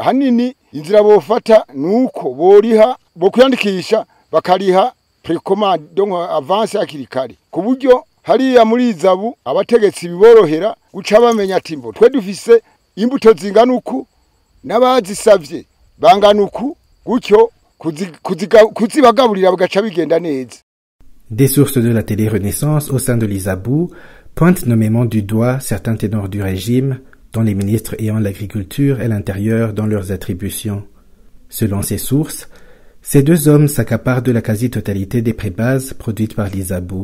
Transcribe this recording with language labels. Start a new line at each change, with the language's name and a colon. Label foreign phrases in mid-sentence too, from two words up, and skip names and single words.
Rundi: Hanini inzira bofata nuko boriha bo kwiyandikisha bakariha
French: precommande, donc avance
Rundi: hakiri kare, ku buryo hariya muri izabu abategetsi biborohera guca bamenya ati mbo twe dufise imbuto zingana uku n'abazisavye bangana uku, gutyo kuzibagaburira bagaca bigenda neza.
French: Des sources de la télé Renaissance au sein de l'ISABU pointent nommément du doigt certains ténors du régime, dont les ministres ayant l'agriculture et l'intérieur dans leurs attributions. Selon ces sources, ces deux hommes s'accaparent de la quasi-totalité des prébases produites par l'ISABU.